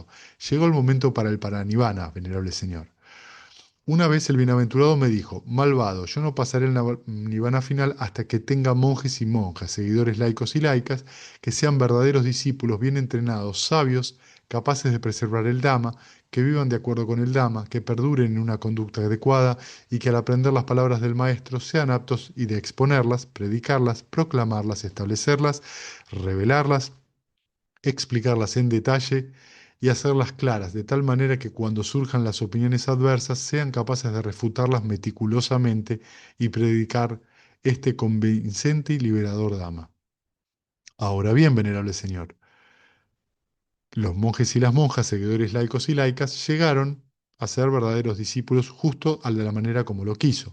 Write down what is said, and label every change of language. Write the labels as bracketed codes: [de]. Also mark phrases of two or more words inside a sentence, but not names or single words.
[es] Llegó el momento para el paranirvana, venerable Señor. Una vez el bienaventurado me dijo, malvado, yo no pasaré el nirvana final hasta que tenga monjes y monjas, seguidores laicos y laicas, que sean verdaderos discípulos, bien entrenados, sabios, capaces de preservar el Dhamma, que vivan de acuerdo con el Dhamma, que perduren en una conducta adecuada y que al aprender las palabras del Maestro sean aptos y de exponerlas, predicarlas, proclamarlas, establecerlas, revelarlas, explicarlas en detalle y hacerlas claras, de tal manera que cuando surjan las opiniones adversas sean capaces de refutarlas meticulosamente y predicar este convincente y liberador Dhamma. Ahora bien, venerable señor, los monjes y las monjas, seguidores laicos y laicas, llegaron a ser verdaderos discípulos justo a la manera como lo quiso.